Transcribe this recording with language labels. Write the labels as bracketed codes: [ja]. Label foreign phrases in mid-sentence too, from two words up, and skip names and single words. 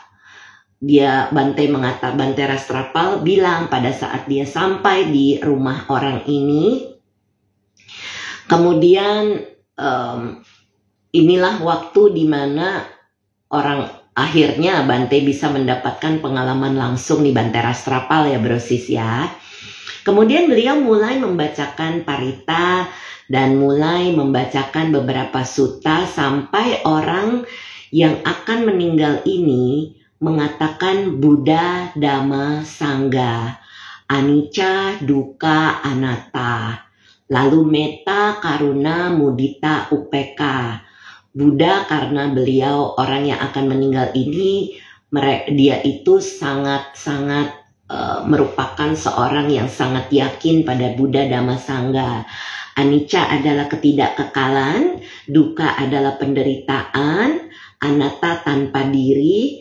[id] Bante Rastrapal bilang pada saat dia sampai di rumah orang ini, kemudian inilah waktu di mana akhirnya Bante bisa mendapatkan pengalaman langsung di Bante Rastrapal ya brosis ya. Kemudian beliau mulai membacakan parita dan mulai membacakan beberapa sutta sampai orang yang akan meninggal ini mengatakan [pi] Buddha, Dhamma, Sangha, anicca, dukkha, anatta, [id] lalu [pi] metta, karuna, mudita, upeka. [id] Buddha karena beliau orang yang akan meninggal ini, dia itu sangat-sangat merupakan seorang yang sangat yakin pada Buddha, Dhamma, Sangha. Anicca adalah ketidakkekalan, dukkha adalah penderitaan, anatta tanpa diri.